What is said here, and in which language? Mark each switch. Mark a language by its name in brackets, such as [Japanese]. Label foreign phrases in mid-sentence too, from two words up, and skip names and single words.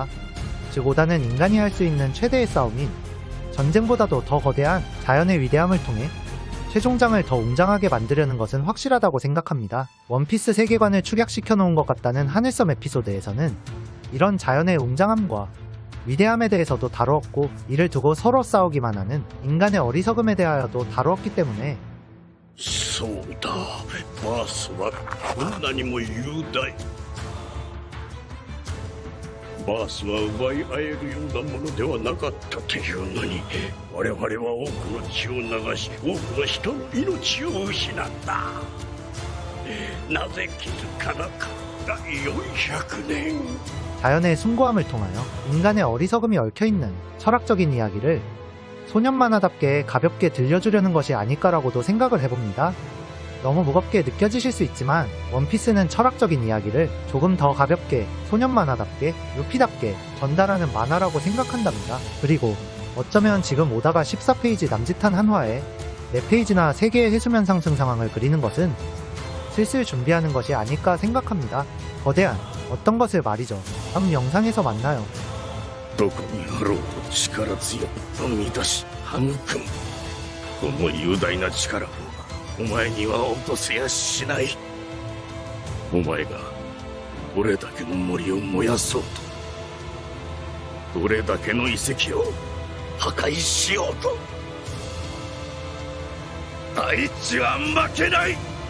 [Korean] 즉 오다는 인간이 할 수 있는 최대의 싸움인 전쟁보다도 더 거대한 자연의 위대함을 통해 최종장을 더 웅장하게 만들려는 것은 확실하다고 생각합니다. 원피스 세계관을 축약시켜 놓은 것 같다는 하늘섬 에피소드에서는 이런 자연의 웅장함과 위대함에 대해서도 다루었고 이를 두고 서로 싸우기만 하는 인간의 어리석음에 대하여도 다루었기 때문에 [Japanese] そうだバースはこんなにも雄大バースは奪い合えるようなものではなかったというのに我々は多くの血を流し多くの人の命を失ったなぜ気づかなかった400年 [Korean] 자연의 숭고함을 통하여 인간의 어리석음이 얽혀있는 철학적인 이야기를 소년 만화답게 가볍게 들려주려는 것이 아닐까라고도 생각을 해봅니다. 너무 무겁게 느껴지실 수 있지만 원피스는 철학적인 이야기를 조금 더 가볍게 소년 만화답게 루피답게 전달하는 만화라고 생각한답니다. 그리고 어쩌면 지금 오다가 14페이지 남짓한 한화에 4페이지나 3개의 해수면 상승 상황을 그리는 것은 슬슬 준비하는 것이 아닐까 생각합니다. 거대한 어떤 것을 말이죠. 다음 영상에서 만나요. [Japanese] どこにあろうと力強く生み出し育むこの雄大な力をお前には落とせやしないお前がどれだけの森を燃やそうとどれだけの遺跡を破壊しようと大地は負けない